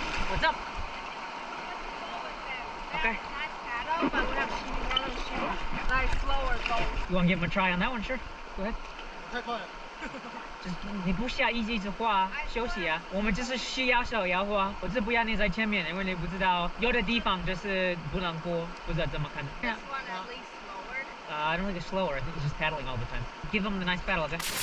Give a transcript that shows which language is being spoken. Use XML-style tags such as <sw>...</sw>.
<en>What's up? Okay. You want to give him a try on that one? Sure. Go ahead.</en> <zh>太快了。就是你不需要一直画休息啊，我们就是需要手摇画，我是不要你在前面，因为你不知道有的地方就是不能过，不知道怎么看。</zh> <en>This one at least slower. I don't think it's slower. I think it's just paddling all the time. Give him the nice paddle, okay?</en>